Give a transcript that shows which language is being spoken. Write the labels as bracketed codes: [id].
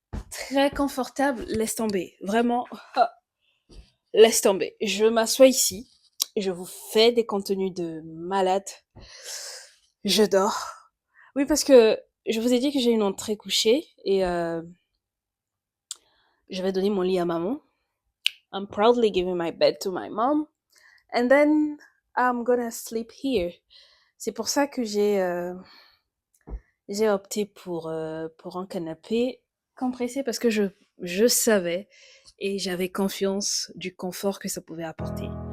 [fr] Très confortable, laisse tomber. Vraiment, laisse tomber. Je m'assois ici et je vous fais des contenus de malade. Je dors. Oui, parce que je vous ai dit que j'ai une entrée couchée et je vais donner mon lit à maman. [en] I'm proudly giving my bed to my mom. And then I'm gonna sleep here. [fr] C'est pour ça que j'ai opté pour un canapé compressé parce que je savais et j'avais confiance du confort que ça pouvait apporter.